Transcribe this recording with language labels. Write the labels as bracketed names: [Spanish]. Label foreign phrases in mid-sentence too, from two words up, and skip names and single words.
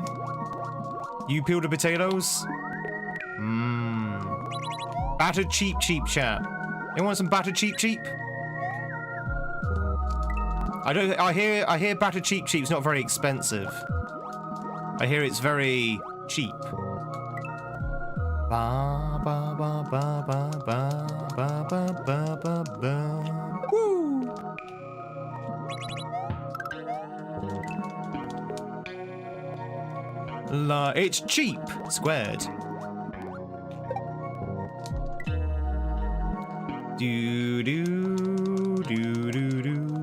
[English] You peel the potatoes. Battered cheap chat. You want some battered cheap? I hear battered cheap's not very expensive. I hear it's very cheap. Ba ba ba ba ba ba ba ba ba ba ba. Woo! It's cheap squared. Do do do do do.